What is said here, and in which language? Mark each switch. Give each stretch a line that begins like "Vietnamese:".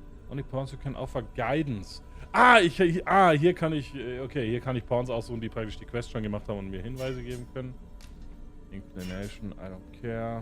English: Only pawns you can offer guidance.
German: Hier kann ich, okay, hier kann ich Pawns aussuchen, die praktisch die Quest schon gemacht haben und mir Hinweise geben können.
English: Inclination, I don't care.